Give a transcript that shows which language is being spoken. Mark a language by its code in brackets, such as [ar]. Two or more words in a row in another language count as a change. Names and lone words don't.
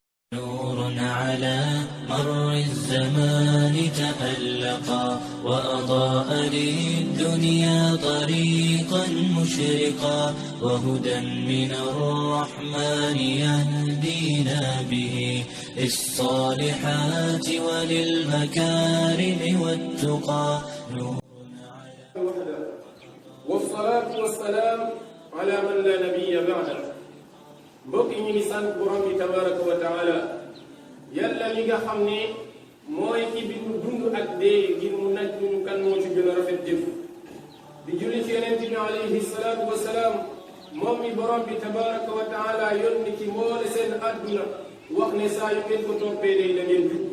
[ar] نور على مر الزمان تألقا وأضاء للدنيا طريقا مشرقا وهدى من الرحمن يهدينا به للصالحات وللمكارم والتقى. والصلاة والسلام على من لا نبي بعده. [wo] mbokk yi ñu ngi sant borom bi [ar] تبارك وتعالى [wo] yàlla mi nga xam ne mooy ki bindu dund ak dee ngir mu naj ñu kan moo ci gën a rafet jëf di julli ci yonent bi [ar] عليه الصلاة والسلام [wo] moom mi borom bi tabaraka wa taala yónni ci mboole seen àdduna wax ne saa yu ngeen ko toppee day da ngeen jub.